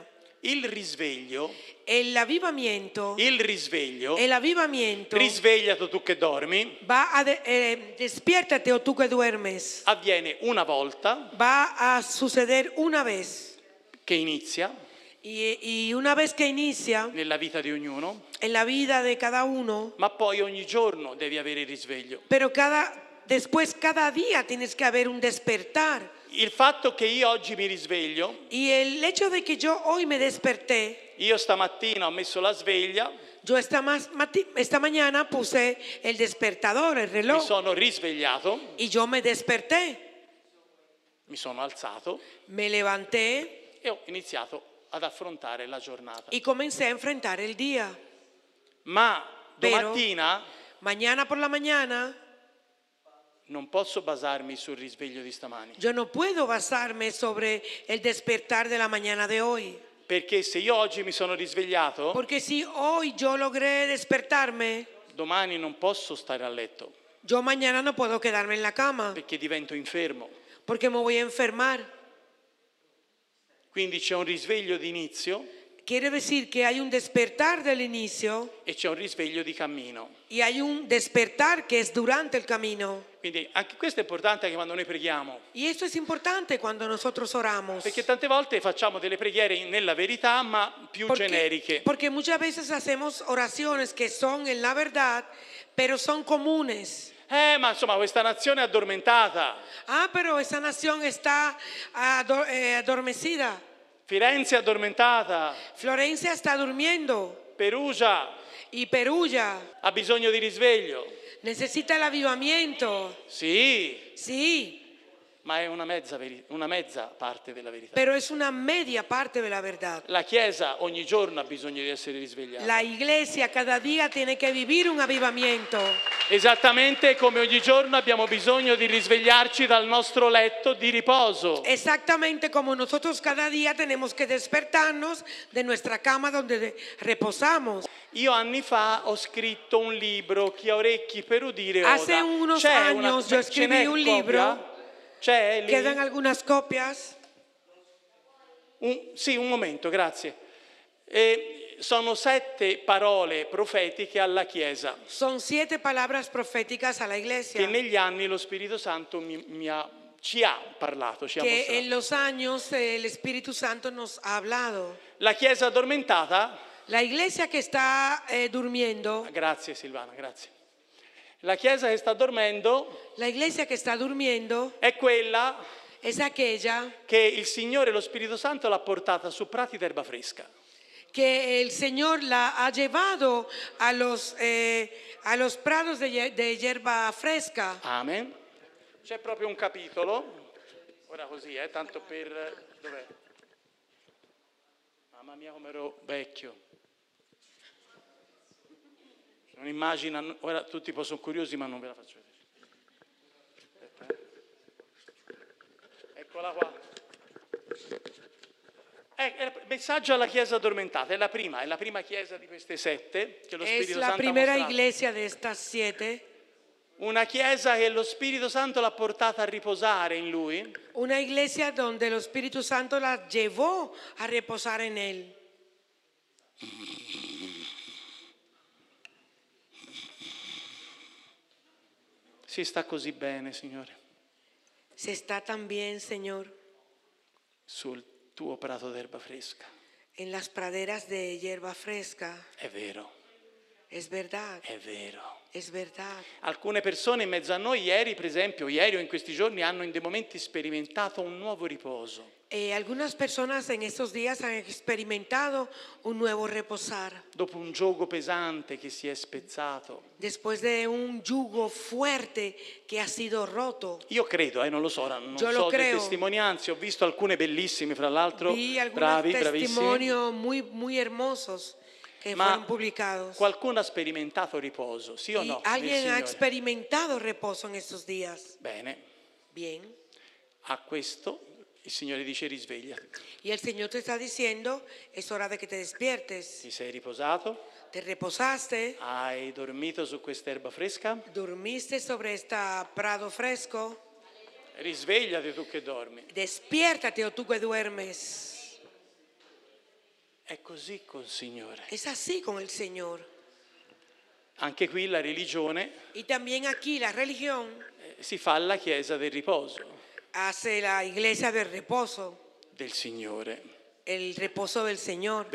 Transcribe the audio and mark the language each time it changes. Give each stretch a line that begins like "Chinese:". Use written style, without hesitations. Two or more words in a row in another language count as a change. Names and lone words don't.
Italian: Il risveglio,
Spanish: El avivamiento,
Italian: risvegliati tu che dormi,
Spanish: despiértate o tú que duermes.
Italian: avviene una volta
Spanish: Va a suceder una vez.
Italian: che inizia
Spanish: Y una vez que inicia
Italian: nella vita di ognuno,
Spanish: en la vida de cada uno,
Italian: ma poi ogni giorno devi avere il risveglio.
Spanish: pero después cada día tienes que haber un despertar.
Italian: Il fatto che io oggi mi risveglio,
Spanish: Y el hecho de que yo hoy me desperté,
Italian: io stamattina ho messo la sveglia,
Spanish: yo esta mañana puse el despertador, el mi reloj,
Italian: sono risvegliato,
Spanish: y yo me desperté,
Italian: mi sono alzato
Spanish: me levanté
Italian: e ho iniziato ad affrontare la giornata.
Spanish: y comencé a enfrentar el día.
Italian: Ma
Spanish: Pero-
Italian: domattina
Spanish: Mañana por la mañana,
Italian: non posso basarmi sul risveglio di stamani,
Spanish: yo no puedo basarme sobre el despertar de la mañana de hoy.
Italian: perché se io oggi mi sono risvegliato,
Spanish: Porque si hoy yo logré despertarme,
Italian: domani non posso stare a letto,
Spanish: yo mañana no puedo quedarme en la cama,
Italian: perché divento infermo.
Spanish: porque me voy a enfermar.
Italian: Quindi c'è un risveglio di inizio
Spanish: Quiere decir que hay un despertar del inicio
Italian: e c'è un risveglio di cammino.
Spanish: y hay un despertar que es durante el camino.
Italian: Quindi anche questo è importante anche quando noi preghiamo,
Spanish: Y esto es importante cuando nosotros oramos.
Italian: perché tante volte facciamo delle preghiere nella verità, ma più generiche.
Spanish: Porque muchas veces hacemos oraciones que son en la verdad, pero son comunes.
Italian: Ma insomma questa nazione è addormentata,
Spanish: Ah, pero esa nación está adormecida.
Italian: Firenze è addormentata,
Spanish: Florencia está durmiendo
Italian: Perugia
Spanish: y Perugia
Italian: ha bisogno di risveglio.
Spanish: necesita el avivamiento.
Italian: Sì,
Spanish: Sí,
Italian: ma è una mezza parte della verità.
Spanish: pero es una media parte de la verdad.
Italian: La Chiesa ogni giorno ha bisogno di essere risvegliata.
Spanish: La iglesia cada día tiene que vivir un avivamiento.
Italian: Esattamente come ogni giorno abbiamo bisogno di risvegliarci dal nostro letto di riposo.
Spanish: Exactamente como nosotros cada día tenemos que despertarnos de nuestra cama donde reposamos.
Italian: Io anni fa ho scritto un libro, Chi ha orecchi per udire oda.
Spanish: Hace unos
Italian: C'è
Spanish: años yo
Italian: ce n'è
Spanish: escribí un
Italian: copia?
Spanish: libro.
Italian: C'è lì?
Spanish: Quedan algunas copias.
Italian: Sì, un momento, grazie. Sono 7 parole profetiche alla Chiesa
Spanish: Son 7 palabras proféticas a la
Italian: che
Spanish: iglesia
Italian: negli anni lo Spirito Santo ci ha parlato, ci ha
Spanish: que
Italian: mostrato.
Spanish: en los años el Espíritu Santo nos ha hablado.
Italian: La Chiesa addormentata,
Spanish: La iglesia que está durmiendo,
Italian: grazie Silvana, grazie. La Chiesa che sta dormendo
Spanish: la iglesia que está durmiendo
Italian: è quella
Spanish: es aquella
Italian: che il Signore, lo Spirito Santo, l'ha portata su prati d'erba fresca.
Spanish: que el Señor la ha llevado a los prados de hierba fresca.
Italian: Amen. C'è proprio un capitolo, ora così, tanto per... Dov'è? Mamma mia come ero vecchio. Non immagina, ora tutti sono curiosi ma non ve la faccio vedere. Aspetta, Eccola qua. È il messaggio alla Chiesa addormentata, è la prima Chiesa di queste 7 che lo
Spanish: Es
Italian: Spirito
Spanish: la
Italian: Santo ha
Spanish: primera
Italian: mostrato.
Spanish: iglesia de estas 7.
Italian: Una Chiesa che lo Spirito Santo l'ha portata a riposare in Lui.
Spanish: Una iglesia donde el Espíritu Santo la llevó a reposar en él.
Italian: Si sta così bene, Signore,
Spanish: Se está también, Señor,
Italian: sul tuo prato d'erba fresca.
Spanish: en las praderas de hierba fresca.
Italian: È vero,
Spanish: Es verdad.
Italian: è vero.
Spanish: Es verdad.
Italian: Alcune persone in mezzo a noi ieri, per esempio, ieri o in questi giorni, hanno in dei momenti sperimentato un nuovo riposo.
Spanish: Algunas personas en estos días han experimentado un nuevo reposar.
Italian: Dopo un giogo pesante che si è spezzato.
Spanish: Después de un yugo fuerte que ha sido roto.
Italian: Io credo, non lo so, non
Spanish: Yo
Italian: so
Spanish: lo
Italian: le
Spanish: creo.
Italian: testimonianze, ho visto alcune bellissime, fra l'altro,
Spanish: Vi algunos
Italian: bravi, bravissimi.
Spanish: testimonios muy hermosos que
Italian: Ma
Spanish: fueron publicados.
Italian: qualcuno ha sperimentato riposo, sì o
Spanish: Y
Italian: no? nel
Spanish: alguien ha
Italian: Signore?
Spanish: experimentado reposo en estos días.
Italian: Bene,
Spanish: Bien.
Italian: a questo il Signore dice risvegliati.
Spanish: Y el Señor te está diciendo, es hora de que te despiertes.
Italian: Ti sei riposato?
Spanish: Te reposaste,
Italian: Hai dormito su quest'erba fresca?
Spanish: dormiste sobre esta prado fresco.
Italian: Risvegliati tu che dormi.
Spanish: Despiértate o tú que duermes.
Italian: È così col Signore.
Spanish: Es así con el Señor.
Italian: Anche qui la religione
Spanish: Y también aquí la religión
Italian: si fa alla chiesa del riposo
Spanish: hace la iglesia del reposo,
Italian: del Signore.
Spanish: el reposo del Señor.